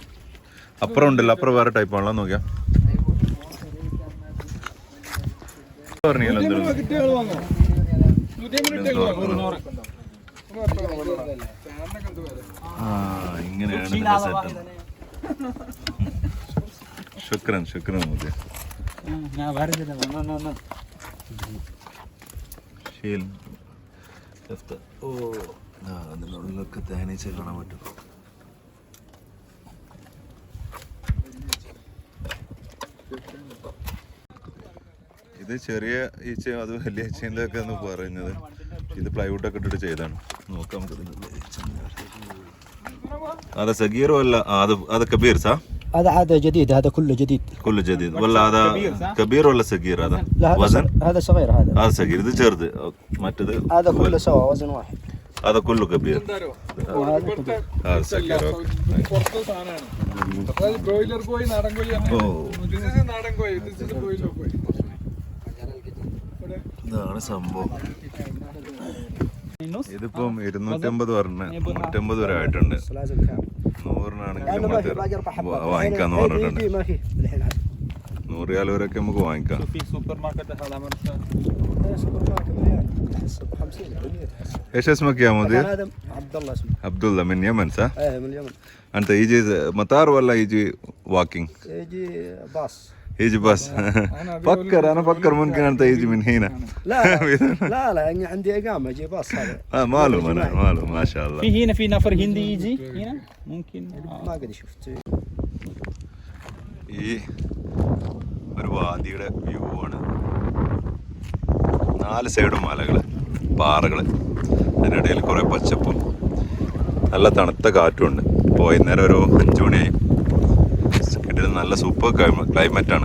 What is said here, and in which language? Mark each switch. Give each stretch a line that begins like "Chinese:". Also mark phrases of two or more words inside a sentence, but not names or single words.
Malayalam: അപ്പുറം ഉണ്ടല്ലോ, അപ്പുറം വേറെ ടൈപ്പ് ആണല്ലോ. നോക്കിയാ പറഞ്ഞല്ലോ ഇങ്ങനെയാണ് ഇതിന്റെ സെറ്റ്. ശുക്രൻ മുതൽ
Arabic: شيل شفت اوه
Malayalam: അതിനുള്ളിലൊക്കെ തേനീച്ച കാണാൻ പറ്റും. ഇത് ചെറിയ ഈച്ചയും അത് വലിയ ഈച്ചേൻ്റെ ഒക്കെ എന്ന് പറയുന്നത്. ഇത് പ്ലൈവുഡൊക്കെ ഇട്ടിട്ട് ചെയ്താണ്. നോക്കാം നമുക്ക്.
Arabic: هذا صغير ولا هذا كبير صح؟ هذا جديد، هذا كله جديد. كله جديد ولا هذا كبير ولا صغير؟ هذا لا وزن؟ هذا صغير. هذا صغير.
Malayalam: ഇത് ചെറുത് മറ്റേത്
Arabic: هذا كله سوا وزن واحد. هذا كله كبير.
Malayalam: പുറത്തെ സാധനമാണ്. അതായത് ബ്രോയിലർ കോഴി, നാടൻ കോഴി, നാടൻ കോഴി, ബ്രോയിലർ കോഴി. ഇതാണ് സംഭവം. ഇതിപ്പം 250 പറഞ്ഞ 150 വരെ ആയിട്ടുണ്ട്. 100-നാണെങ്കിൽ വാങ്ങിക്കാന്ന് പറഞ്ഞിട്ടുണ്ട്. 100 റിയാൽ വരെയൊക്കെ നമുക്ക് വാങ്ങിക്കാം.
Arabic: ايش اسمك يا مدير؟ عبد الله اسمه. عبد الله من يمن صح؟ ايه من اليمن. انت يجي مطار ولا يجي واكينج؟ يجي باص. يجي بس. انا فكر ممكن انت يجي من هنا. لا لا يعني عندي اقامه اجي باص هذا. معلوم انا معلوم ما شاء الله. في هنا في نفر هندي يجي هنا ممكن. ما قد شفت.
Malayalam: ഈ ഒരു വാദിയുടെ വ്യൂ ആണ്. 4 സൈഡും മലകൾ, പാറകൾ, അതിനിടയിൽ കുറേ പച്ചപ്പും നല്ല തണുത്ത കാറ്റുമുണ്ട്. ഇപ്പോൾ വൈകുന്നേരം ഒരു 5 മണിയായി. കിട്ടുന്ന നല്ല
English: super climate.